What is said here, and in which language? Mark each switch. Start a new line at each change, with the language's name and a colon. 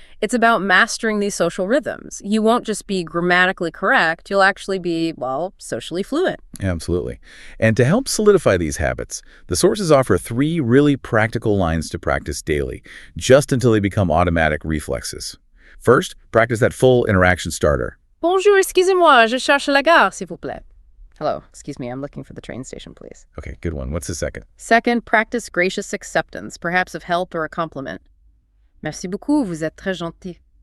English: It's about mastering these social rhythms. You won't just be grammatically correct, you'll actually be, well, socially fluent. Absolutely. And to help solidify these habits, the sources offer 3 really practical lines to practice daily, just until they become automatic reflexes. First, practice that full interaction starter.
French: Bonjour, excusez-moi, je cherche la gare, s'il vous plaît.
English: Hello, excuse me, I'm looking for the train station, please. Okay, good one. What's the second? Second, practice gracious acceptance, perhaps of help or a compliment.
French: Merci beaucoup, vous êtes très gentil.